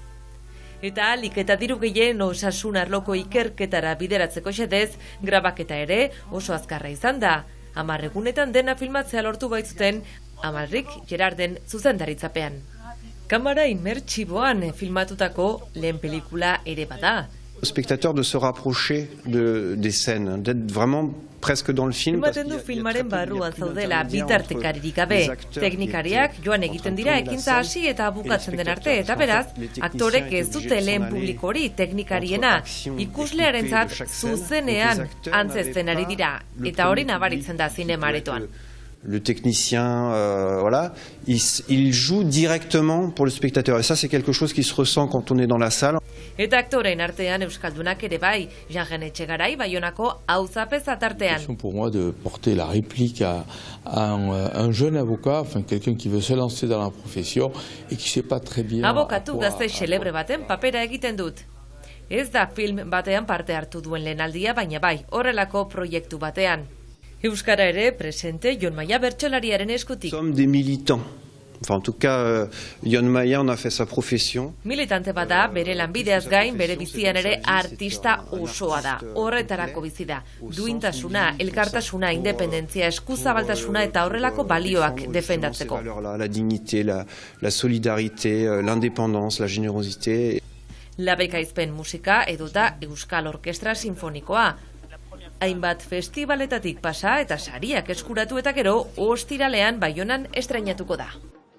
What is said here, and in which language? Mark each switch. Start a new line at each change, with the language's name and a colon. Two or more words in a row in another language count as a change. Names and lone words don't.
Basque: Eta alik eta diru gehien osasun arloko ikerketara bideratzeko xedez, grabaketa ere oso azkarra izan da. 10 egunetan dena filmatzea lortu baitzuten, Amalrik Gerarden zuzendaritzapean. Kamara imertsiboan filmatutako lehen pelikula ere bada.
French: Au spectateur de se rapprocher des scènes, d'être vraiment presque dans le film.
Basque: Ematen du filmaren barruan zaudela bitartekaririk gabe. Teknikariak joan egiten dira ekintza hasi eta bukatzen den arte, eta beraz, aktorek ez dute lehen publiko hori teknikariena, ikuslearentzat zuzenean antzezten ari dira, eta hori nabaritzen da zinemaretoan.
French: Le technicien, voilà, il joue directement pour le spectateur. Et ça, c'est quelque chose qui se ressent quand on est dans la salle.
Basque: Eta aktorein artean euskaldunak ere bai, Jean Etxegarai Baionako auzapez atartean.
French: Pour moi de porter la réplique à un jeune avocat, enfin quelqu'un qui veut se lancer dans la profession et qui sait pas très bien.
Basque: Abokatu gazte xelebre baten papera egiten dut. Ez da film batean parte hartu duen lehenaldia, baina bai, horrelako proiektu batean. Euskara ere presente Jon Maia bertsolariaren eskutik.
French: Sommes des militants. Enfin, en tout cas, Jon Maia en a fait sa profession.
Basque: Militante bada, bere lanbideaz gain, bere bizian ere artista osoa da. Horretarako bizi da. Duintasuna, elkartasuna, independentzia, eskuzabaltasuna eta horrelako balioak defendatzeko.
French: La dignité, la solidarité, l'indépendance, la générosité.
Basque: Labekaizpen musika edota Euskal Orkestra Sinfonikoa. Hainbat festivaletatik pasa eta sariak eskuratu eta gero ostiralean Baionan estreinatuko da.